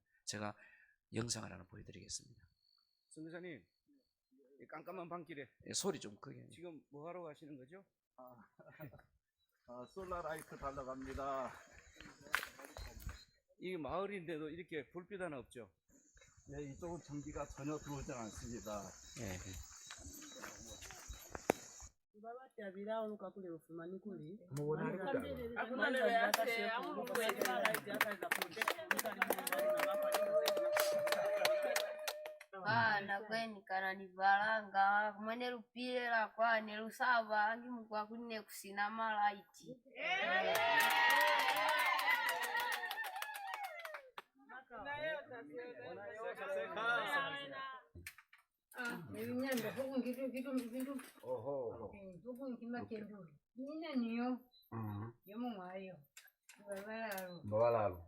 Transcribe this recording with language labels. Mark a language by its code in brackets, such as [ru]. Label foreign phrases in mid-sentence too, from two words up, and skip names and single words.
[ko] 제가 영상을 하나 보여드리겠습니다. 선교사님, 깜깜한 밤길에 소리 좀 크게. 지금 뭐 하러 가시는 거죠? 솔라라이트 달러갑니다. 이 마을인데도 이렇게 불빛 하나 없죠? 네, 이쪽은 전기가 전혀 들어오지 않습니다. 네. [heh] ndakwenikana nivalanga kumwene lupile lakwane lusava ngimukwa kunne kusina malaiti [ko] 오호. 뭐라로?